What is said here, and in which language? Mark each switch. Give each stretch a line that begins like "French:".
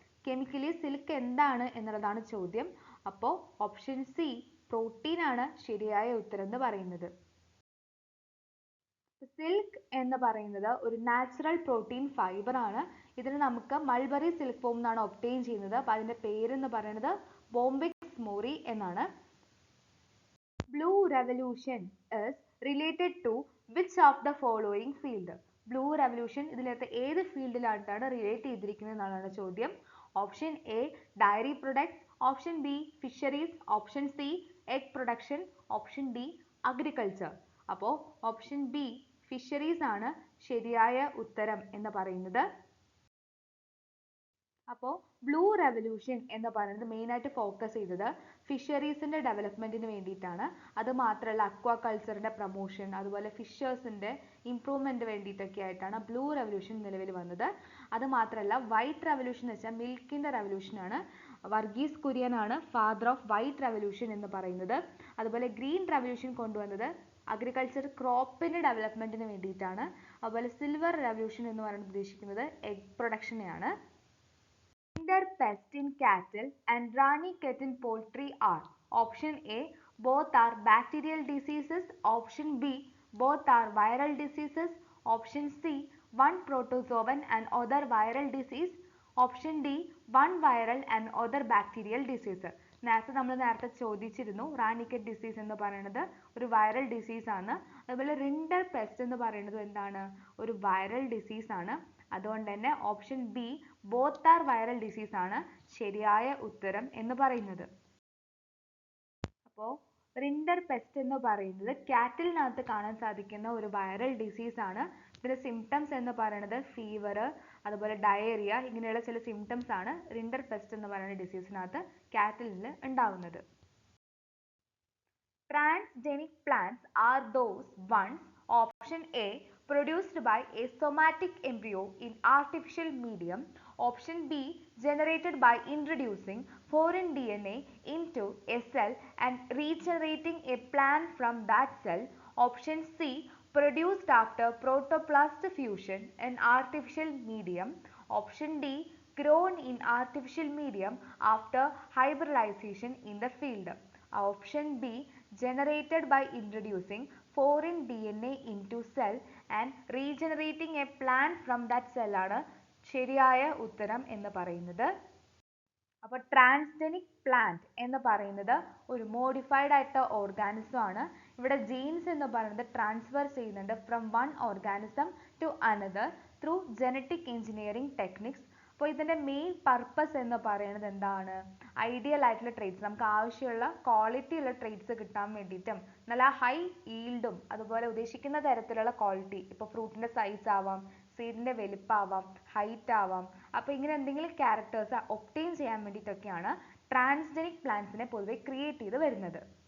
Malayalam: Chemically silk എന്താണ് എന്നുള്ളതാണ് ചോദ്യം. അപ്പോൾ ഓപ്ഷൻ സി പ്രോട്ടീൻ ആണ് ശരിയായ ഉത്തരം എന്ന് പറയുന്നത്. സിൽക്ക് എന്ന് പറയുന്നത് ഒരു നാച്ചുറൽ പ്രോട്ടീൻ ഫൈബർ ആണ്. ഇതിന് നമുക്ക് മൾബറി സിൽക്ക് ഫോം എന്നാണ് ഒബ്റ്റെയിൻ ചെയ്യുന്നത്. അപ്പോൾ അതിന്റെ പേരെന്ന് പറയുന്നത് ബോംബിക്സ് മോറി എന്നാണ്.
English: Blue revolution is related to which of the following field?
Malayalam: Blue revolution ഇതിനകത്ത് ഏത് ഫീൽഡിലായിട്ടാണ് റിലേറ്റ് ചെയ്തിരിക്കുന്നത് എന്നാണ് ചോദ്യം. Option A diary products, option B fisheries, option C egg production, option D agriculture. അപ്പോൾ ഓപ്ഷൻ ബി ഫിഷറീസ് ആണ് ശരിയായ ഉത്തരം എന്ന് പറയുന്നത്. അപ്പോൾ ബ്ലൂ റെവല്യൂഷൻ എന്ന് പറയുന്നത് മെയിനായിട്ട് ഫോക്കസ് ചെയ്തത് ഫിഷറീസിന്റെ ഡെവലപ്മെന്റിന് വേണ്ടിയിട്ടാണ്. അത് മാത്രമല്ല അക്വാകൾച്ചറിന്റെ പ്രൊമോഷൻ, അതുപോലെ ഫിഷേഴ്സിന്റെ ഇംപ്രൂവ്മെന്റ് വേണ്ടിയിട്ടൊക്കെ ആയിട്ടാണ് ബ്ലൂ റെവല്യൂഷൻ നിലവിൽ വന്നത്. അത് മാത്രമല്ല വൈറ്റ് റെവല്യൂഷൻ എന്ന് വെച്ചാൽ മിൽക്കിന്റെ റെവല്യൂഷൻ ആണ്. വർഗീസ് കുര്യൻ ആണ് ഫാദർ ഓഫ് വൈറ്റ് റെവല്യൂഷൻ എന്ന് പറയുന്നത്. അതുപോലെ ഗ്രീൻ റെവല്യൂഷൻ കൊണ്ടുവന്നത് അഗ്രികൾച്ചർ ക്രോപ്പിന്റെ ഡെവലപ്മെന്റിന് വേണ്ടിയിട്ടാണ്. അതുപോലെ സിൽവർ റെവല്യൂഷൻ എന്ന് പറയുന്നത് ഉദ്ദേശിക്കുന്നത് egg പ്രൊഡക്ഷനെയാണ്.
English: Pest in cattle and Ranikhet in poultry are option A both are bacterial diseases, option B both are viral diseases, option C one protozoan and other viral disease, option D one viral and other bacterial disease.
Malayalam: നേരത്തെ ചോദിച്ചിരുന്നു റാണിക്കെറ്റ് disease എന്ന് പറയുന്നത് ഒരു viral disease ആണ്. അതുപോലെ rinder pest എന്ന് പറയുന്നത് എന്താണ്, ഒരു വൈറൽ ഡിസീസ് ആണ്. അതുകൊണ്ട് തന്നെ option B both are viral disease ആണ് ശരിയായ ഉത്തരം എന്ന് പറയുന്നത്. അപ്പോൾ റിൻഡർ പെസ്റ്റ് എന്ന് പറയുന്നത് കാറ്റിലിനകത്ത് കാണാൻ സാധിക്കുന്ന ഒരു വൈറൽ ഡിസീസ് ആണ്. ഇതിന്റെ സിംറ്റംസ് എന്ന് പറയുന്നത് ഫീവർ, അതുപോലെ ഡയേറിയ, ഇങ്ങനെയുള്ള ചില സിംറ്റംസ് ആണ് റിൻഡർ പെസ്റ്റ് എന്ന് പറയുന്ന ഡിസീസിനകത്ത് കാറ്റിലിൽ ഉണ്ടാവുന്നത്.
English: Transgenic plants are those ones, option A produced by a somatic embryo in artificial medium, option B generated by introducing foreign DNA into a cell and regenerating a plant from that cell, option C produced after protoplast fusion in artificial medium, option D grown in artificial medium after hybridization in the field. Option B generated by introducing foreign DNA into cell and regenerating a plant from that cell
Malayalam: ആണ് ശരിയായ ഉത്തരം എന്ന് പറയുന്നത്. അപ്പോൾ transgenic plant എന്ന് പറയുന്നത് ഒരു modified ആയിട്ടുള്ള ഓർഗാനിസം ആണ്. ഇവിടെ ജീൻസ് എന്ന് പറയുന്നത് ട്രാൻസ്ഫർ ചെയ്യുന്നുണ്ട്
English: From one organism to another through genetic engineering techniques.
Malayalam: അപ്പോൾ ഇതിന്റെ മെയിൻ പർപ്പസ് എന്ന് പറയുന്നത് എന്താണ്, ഐഡിയൽ ആയിട്ടുള്ള ട്രേറ്റ്സ്, നമുക്ക് ആവശ്യമുള്ള ക്വാളിറ്റി ഉള്ള ട്രേറ്റ്സ് കിട്ടാൻ വേണ്ടിയിട്ടും നല്ല ഹൈ ഈൽഡും അതുപോലെ ഉദ്ദേശിക്കുന്ന തരത്തിലുള്ള ക്വാളിറ്റി, ഇപ്പോൾ ഫ്രൂട്ടിന്റെ സൈസ് ആവാം, സീഡിന്റെ വലിപ്പമാവാം, ഹൈറ്റ് ആവാം, അപ്പോൾ ഇങ്ങനെ എന്തെങ്കിലും ക്യാരക്ടേഴ്സ് ഒബ്റ്റെയിൻ ചെയ്യാൻ വേണ്ടിയിട്ടൊക്കെയാണ് ട്രാൻസ്ജനിക് പ്ലാന്റ്സിനെ പൊതുവെ ക്രിയേറ്റ് ചെയ്ത് വരുന്നത്.